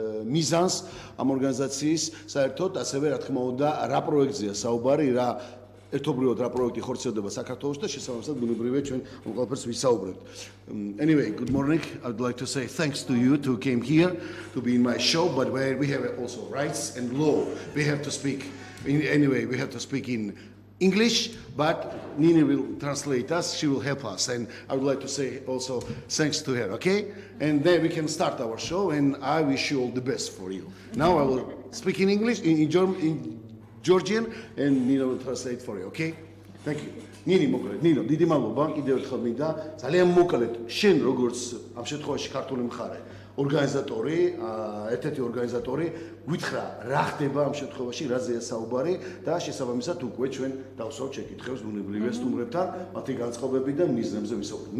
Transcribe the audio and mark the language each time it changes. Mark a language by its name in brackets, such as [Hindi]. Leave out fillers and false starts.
[Georgian] მიზანს ამ ორგანიზაციის საერთოდ ასევე რა თქმა უნდა რა პროექტზეა საუბარი რა ერთობლივად რა პროექტი ხორციელდება საქართველოში და შესაბამისად ბუნებრივია ჩვენ ამ ყველაფერს ვისაუბრებთ. [English] Anyway, good morning. I would like to say thanks to you to came here to be in my show, but where we have also rights and law. We have to speak anyway, we have to speak in English, but Nina will translate us, she will help us, and I would like to say also thanks to her, okay? And then we can start our show, and I wish you all the best for you. Now I will speak in English, in Georgian, and Nina will translate for you, okay? Thank you. [Georgian] Nini მოკლედ, ნინო, დიდი მადლობა, კიდევ ერთხელ მინდა, ძალიან მოკლედ, შენ როგორც ამ შემთხვევაში ქართული მხარე, ორგანიზატორი, ერთ-ერთი ორგანიზატორი, გითხრა რა ხდება ამ შემთხვევაში, რაზეა საუბარი და შესაბამისად უკვე ჩვენ დავსვავთ შეკითხვებს ბუნებრივია სტუმრებთან, მათი განწყობები და მიზნებზე ვისაუბრებთ.